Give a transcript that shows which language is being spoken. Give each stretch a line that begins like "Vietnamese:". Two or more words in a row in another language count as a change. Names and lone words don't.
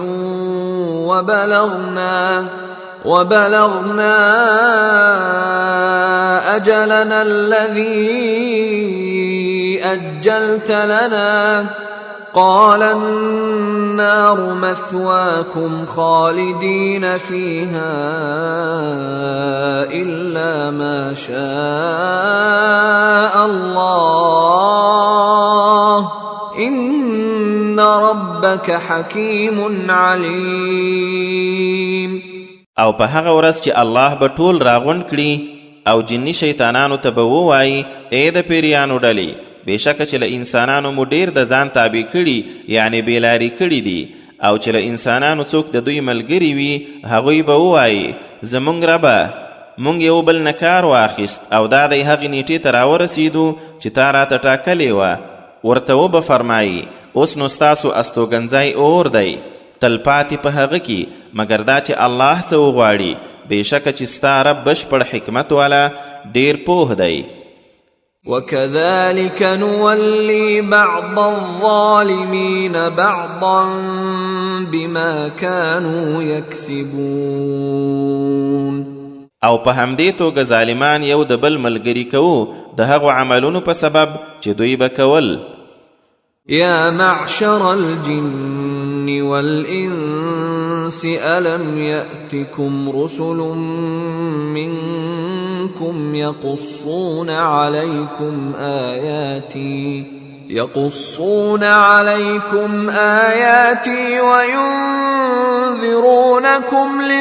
Arabic: وبلغنا أجلنا الذي أجلت لنا قال النار مثواكم خالدين فيها إلا ما شاء الله إن ربك حكيم عليم.
Pashto: او په هغه ورځ چې الله به ټول راغونډ کړي او جني شیطانانو ته به ووایي ای د پیریانو ډلې بېشکه چې له انسانانو مو ډېر د ځان تابع کړي یعنې بېلارې کړي دي او چې له انسانانو څوک د دوی ملګري وي هغوی به ووایي زموږ ربه موږ یو بل نه کار واخیست او دا دی هغې نیټې ته راورسېدو چې تا راته ټاکلې وه. ورته وبه فرمایي اوس نو ستاسو استوګنځی اور دی تلپاتې په هغه کې مګر دا چې الله څه وغواړي بېشکه چې ستا رب بشپړ حکمت والا ډېر پوه دی.
Arabic: وكذلك نولي بعض الظالمين بعضا بما كانوا يكسبون.
Pashto: او په همدې توګه ظالمان یو د بل ملګري کوو د هغو عملونو په سبب چې دوی به کول.
Arabic: يا معشر الجن والإنس ألم يأتكم رسل منكم يقصون عليكم آياتي وينذرونكم